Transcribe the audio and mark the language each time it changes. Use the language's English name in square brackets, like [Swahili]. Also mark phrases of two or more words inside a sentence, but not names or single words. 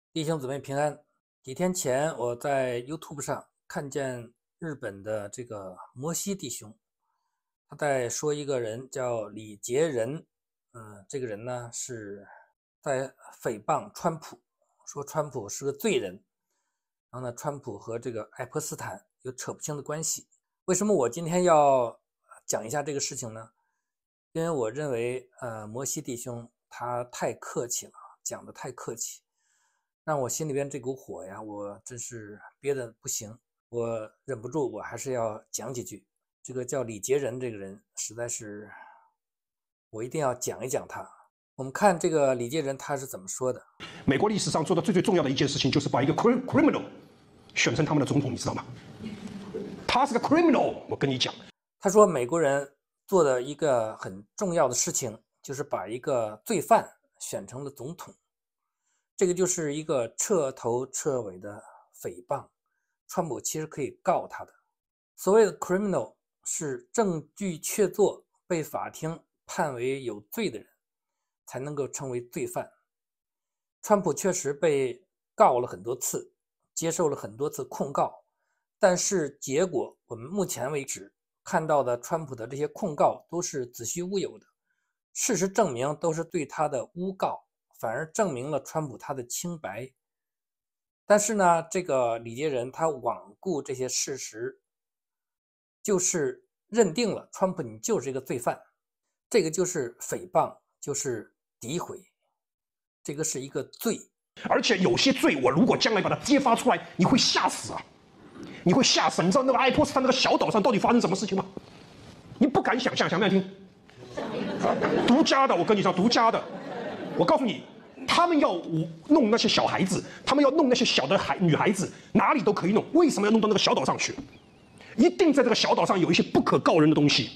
[Chinese] 弟兄姊妹平安。幾天前，我在 YouTube 上看見日本的这个摩西弟兄，他在说一个人叫李杰仁。这个人呢是在诽謗川普，说川普是个罪人。然后呢，川普和这个爱泼斯坦有扯不清的關係。為什麼我今天要講一下這個事情呢？因為我認為摩西弟兄他太客氣了，講得太客氣，讓我心裡邊這股火呀，我真是憋得不行，我忍不住，我還是要講幾句。這個叫李杰仁這個人，實在是我一定要講一講他。我們看這個李杰仁他是怎麼說的。美國歷史上做的最重要的一件事情，就是把一個 criminal 選成他們的總統，你知道嗎？他是個 criminal， 我跟你講。他說美國人做的一個很重要的事情，就是把一個罪犯選成了總統。這個就是一個徹頭徹尾的誹謗，川普其實可以告他的。所謂的 criminal 是證據確鑿，被法庭判為有罪的人才能夠稱為罪犯。川普確實被告了很多次，接受了很多次控告，但是結果我們目前為止看到的川普的這些控告都是子虛烏有的，事實證明都是對他的誣告，反而證明了川普他的清白。但是呢，這個李杰仁他罔顧這些事實，就是認定了川普你就是一個罪犯，這個就是誹謗，就是詆毀，這個是一個罪。而且有些罪我如果將來把它揭發出來，你會嚇死啊！你會嚇死！你知道那個愛潑斯坦那個小島上到底發生什麼事情嗎？你不敢想象，想不想聽？獨家的，我跟你說，獨家的。我告訴你，他們要弄那些小孩子，他們要弄那些小的女孩子，哪裡都可以弄。為什麼要弄到那個小島上去？一定在這個小島上有一些不可告人的東西。